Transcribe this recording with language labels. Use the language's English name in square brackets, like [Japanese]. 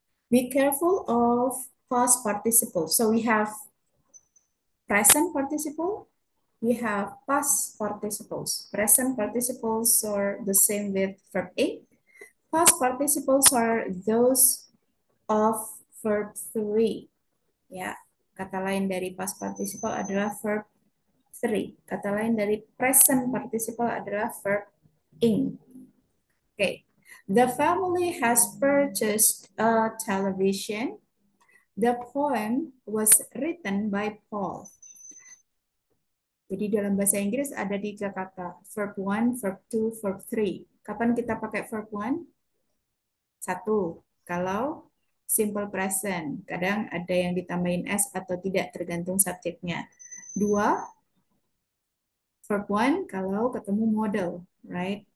[English] Be careful of past participles. So we have present participle, we have past participles. Present participles are the same with verb A. Past participles are those of verb 3. [Indonesian] Ya, kata lain dari past participle adalah verb 3. Kata lain dari present participle adalah verb ing. [English] Okay. The family has purchased a television. The poem was written by Paul. [Indonesian] Jadi dalam bahasa Inggris ada 3 kata, verb 1, verb 2, verb 3. Kapan kita pakai verb 1? 1, kalau simple present. Kadang ada yang ditambahin S atau tidak, tergantung subjeknya. 2, verb 1 kalau ketemu modal, [English] right?